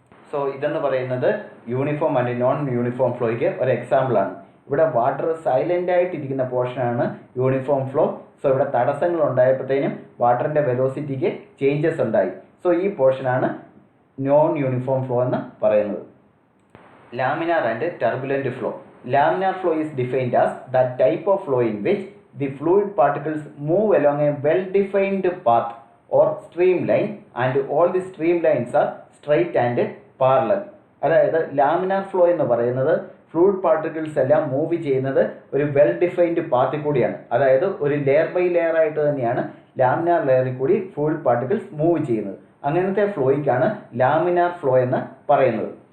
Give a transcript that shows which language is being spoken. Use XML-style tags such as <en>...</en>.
<ml>So ഇതെന്ന് പറയുന്നത് uniform and non uniform ഫ്ലോയ്ക്ക് ഒരു എക്സാമ്പിളാണ്. ഇവിടെ വാട്ടർ സൈലൻ്റ് ആയിട്ടിരിക്കുന്ന പോർഷനാണ് യൂണിഫോം ഫ്ലോ. സോ ഇവിടെ തടസ്സങ്ങൾ ഉണ്ടായപ്പോഴത്തേനും വാട്ടറിൻ്റെ വെലോസിറ്റിക്ക് ചേഞ്ചസ് ഉണ്ടായി. സോ ഈ പോർഷനാണ് നോൺ യൂണിഫോം ഫ്ലോ എന്ന് പറയുന്നത്.</ml> <en>Laminar and turbulent flow. Laminar flow is defined as that type of flow in which the fluid particles move along a well-defined path or streamline and all the streamlines are straight and parallel.</en> <ml>അതായത് laminar flow എന്ന് പറയുന്നത് fluid particles എല്ലാം move ചെയ്യുന്നത് ഒരു well defined പാത്തിൽ കൂടിയാണ്. അതായത് ഒരു layer by layer ആയിട്ട് തന്നെയാണ് ലാമിനാർ ലെയറിൽ കൂടി ഫ്ലൂയിഡ് പാർട്ടിക്കിൾസ് മൂവ് ചെയ്യുന്നത്. അങ്ങനത്തെ ഫ്ലോയ്ക്കാണ് ലാമിനാർ ഫ്ലോ എന്ന് പറയുന്നത്.</ml>